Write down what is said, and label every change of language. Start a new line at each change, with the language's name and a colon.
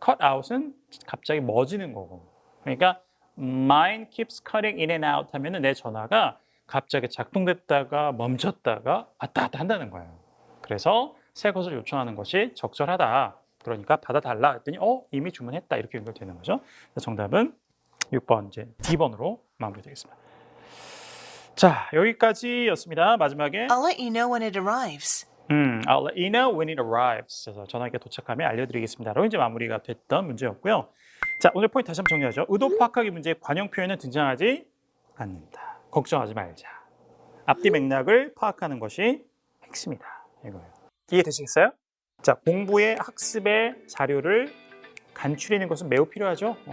Korean: cut out은 갑자기 멎는 거고. 그러니까
English: mine keeps cutting in and out
Korean: 하면은 내 전화가 갑자기 작동됐다가 멈췄다가 왔다 갔다 한다는 거예요. 그래서 새 것을 요청하는 것이 적절하다. 그러니까 받아달라 했더니 이미 주문했다 이렇게 연결되는 거죠. 정답은 6번 이제 D번으로 마무리되겠습니다. 자, 여기까지였습니다. 마지막에
English: I'll let you know when it arrives. I'll let you know when it arrives.
Korean: 그래서 전화기가 도착하면 알려드리겠습니다. 라고 이제 마무리가 됐던 문제였고요. 자, 오늘 포인트 다시 한번 정리하죠. 의도 파악하기 문제의 관용 표현은 등장하지 않는다. 걱정하지 말자. 앞뒤 맥락을 파악하는 것이 핵심이다. 이거예요. 이해되시겠어요? 자, 공부의 학습의 자료를 간추리는 것은 매우 필요하죠.